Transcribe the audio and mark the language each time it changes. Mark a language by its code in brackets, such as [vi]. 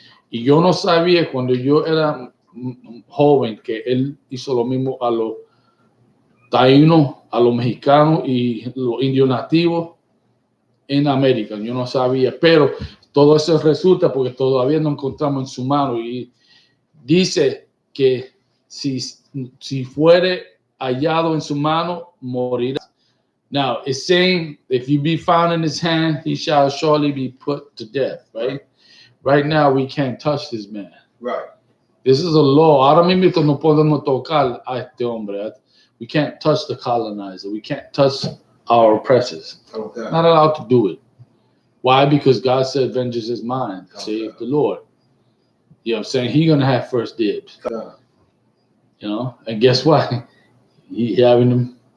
[es] Y yo no sabía cuando yo era joven que él hizo lo mismo a los taínos, a los mexicanos y los indios nativos en América. Yo no sabía, pero todo eso resulta porque todavía no encontramos en su mano y dice que si fuere hallado en su mano, morirá. [en] Now, it's saying, if you be found in his hand, he shall surely be put to death, right? Right now, we can't touch this man. Right. This is a law. [es] Ahora mismo no podemos tocar a este hombre. [en] We can't touch the colonizer. We can't touch our oppressors. Okay. Not allowed to do it. Why? Because God said, vengeance is mine, save the Lord. You know what I'm saying? He's going to have first dibs. God. You know? And guess what? He having them.